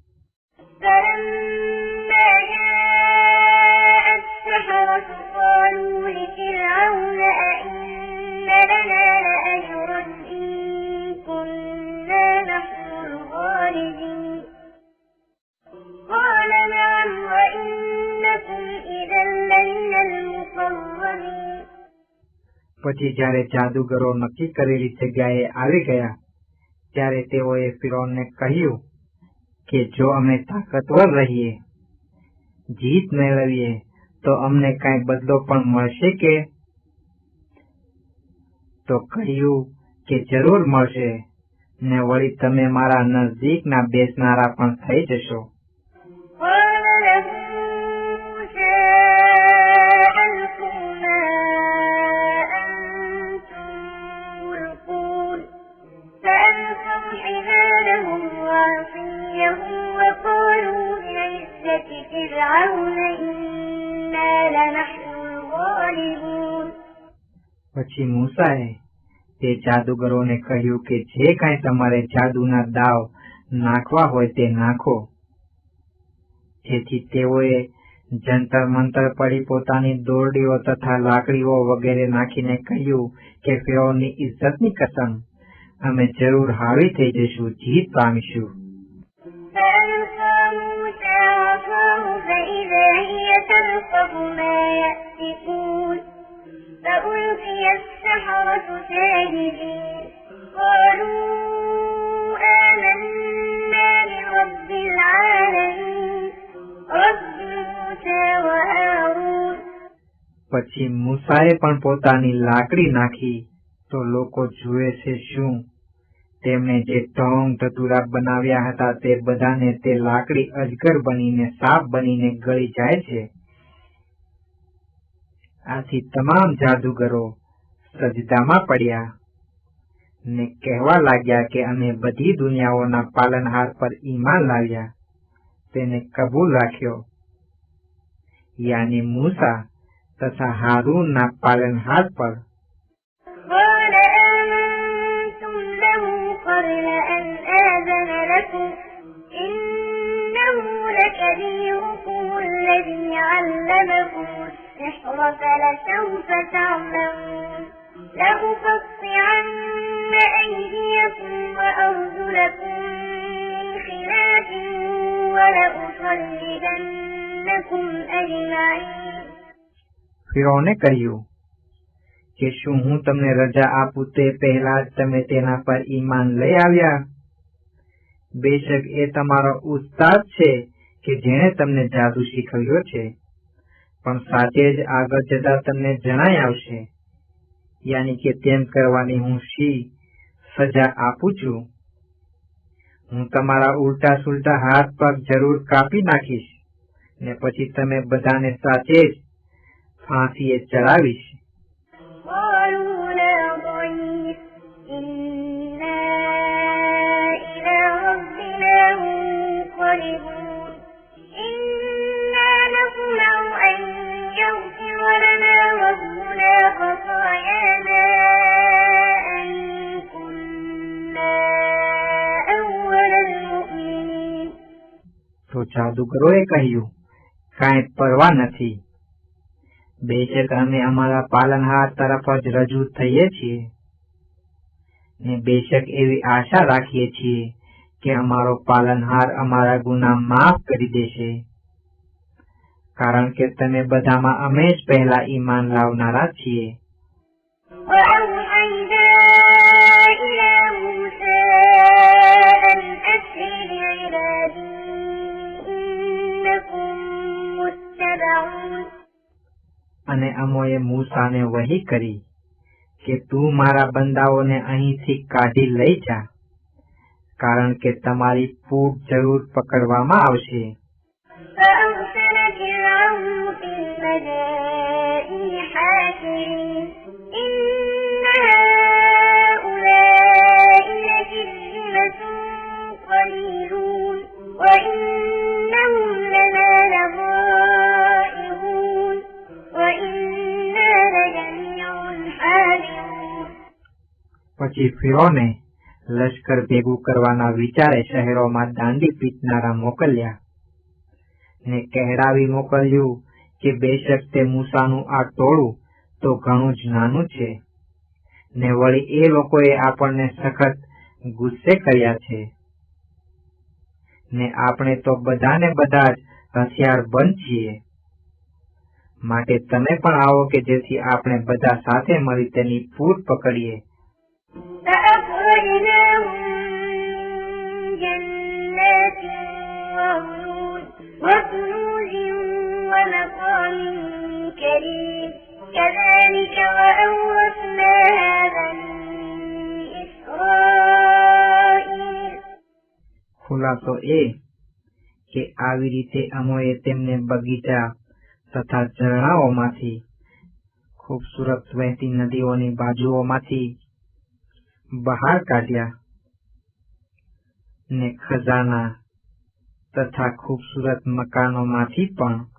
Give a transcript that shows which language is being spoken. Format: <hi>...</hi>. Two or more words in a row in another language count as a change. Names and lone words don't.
<ar>فلما جاء السحرة قالوا لفرعون أئن لنا لأجرا إن كنا نحن الغالبين. قال نعم وإنكم إذا لمن المقربين.</ar> <gu>પછી જ્યારે જાદુગરો નક્કી કરેલી જગ્યાએ આવી ગયા ત્યારે તેઓએ ફિરૌનને કહ્યું કે જો અમે તાકતવર રહીએ, જીત મેળવીએ તો અમને કાંઈ બદલો પણ મળશે કે? તો કહ્યું કે જરૂર મળશે, ને વળી તમે મારા નજદીકના બેસનારા પણ થઈ જશો.</gu> <ar>قال له موسى ألقوا ما أنتم ملقون فألقوا حبالهم وعصيهم وقالوا بعزة فرعون إنا لنحن الغالبون.</ar> <gu>પછી મૂસાએ તે જાદુગરોને કહ્યું કે જે કાંઈ તમારે જાદુના દાવ નાખવા હોય તે નાખો. જેથી તેઓએ જંતર મંતર પડી પોતાની દોરડીઓ તથા લાકડીઓ વગેરે નાખીને કહ્યું કે ફિરૌનની ઇજ્જતની કસમ, અમે જરૂર હાવી થઈ જઈશું, જીત પામીશું.</gu> <ar>فألقى موسى عصاه فإذا هي تلقف ما يأفكون فألقي السحرة ساجدين قالوا آمنا برب العالمين رب موسى وهارون.</ar> <gu>પછી મૂસાએ પણ પોતાની લાકડી નાખી તો લોકો જુએ છે શું, તેમણે જે ઢોંગ ધતુરા બનાવ્યા હતા તે બધાને તે લાકડી અજગર બનીને સાપ બનીને ગળી જાય છે. આથી તમામ જાદુગરો સજદામાં પડ્યા ને કહેવા લાગ્યા કે અમે બધી દુનિયાઓના પાલનહાર પર ઈમાન લાવ્યા, તેને કબૂલ રાખ્યો, યાની મૂસા તથા હારૂનના પાલનહાર પર.</gu> <ar>قال آمنتم له قبل أن آذن لكم إنه لكبيركم الذي علمكم السحر فلسوف تعلمون لأقطعن أيديكم أيديكم وأرجلكم من خلاف ولأصلبنكم أجمعين.</ar> <gu>ફિરૌને કહ્યું કે શું હું તમને રજા આપું તે પહેલા જ તમે તેના પર ઈમાન લઈ આવ્યા? બેશક એ તમારો ઉસ્તાદ છે કે જેણે તમને જાદુ શીખવ્યો છે, પણ સાથે જ આગળ જતા તમને જણાઈ આવશે, યાની કે તેમ કરવાની હું શી સજા આપું છું. હું તમારા ઉલટા સુલટા હાથ પગ જરૂર કાપી નાખીશ ને પછી તમે બધાને સાથે જ ફાંસીએ ચડાવીશ.</gu> <ar>قالوا لا ضير إنا إلى ربنا منقلبون. إنا نطمع أن يغفر لنا ربنا خطايانا أن كنا أول المؤمنين.</ar> <gu>તો જાદુગરોએ કહ્યું, કાંઈ પરવા નથી, બેશક અમે અમારા પાલનહાર તરફ જ રજૂ થઈએ છીએ ને બેશક એવી આશા રાખીએ છીએ કે અમારો પાલનહાર અમારા ગુનાહ માફ કરી દેશે, કારણ કે તમે બધામાં અમે જ પહેલા ઈમાન લાવનારા છીએ.</gu> <ar>وأوحينا إلى موسى أن أسر بعبادي إنكم متبعون.</ar> <gu>અને અમોએ મૂસાને વહી કરી કે તું મારા બંદાઓને અહીંથી કાઢી લઈ જા, કારણ કે તમારી પૂટ જરૂર પકડવામાં આવશે.</gu> <ar>فأرسل فرعون في المدائن حاشرين إن هؤلاء لشرذمة قليلون وإنهم لنا لغائظون وإنا لجميع حاذرون.</ar> <gu>પછી ફિરૌને લશ્કર ભેગું કરવાના વિચારે શહેરોમાં દાંડી પીટનારા મોકલ્યા ને કહેરાવી મોકલ્યું કે બેશક તે મૂસાનું આ ટોળું તો ઘણું જ નાનું છે ને વળી એ લોકોએ આપણને સખત ગુસ્સે કર્યા છે ને આપણે તો બધાને બધા જ હથિયાર બંધ છીએ, માટે તમે પણ આવો કે જેથી આપણે બધા સાથે મળી તેની પૂટ પકડીએ.</gu> <ar>فأخرجناهم من جنات وعيون وكنوز ومقام كريم كذلك وأورثناها بني إسرائيل.</ar> <gu>ખુલાસો એ કે આવી રીતે અમોએ તેમને બગીચા તથા ઝરણાઓમાંથી, ખૂબસૂરત વહેતી નદીઓની બાજુઓમાંથી બહાર કાઢ્યા ને ખજાના તથા ખૂબસૂરત મકાનોમાંથી પણ.</gu>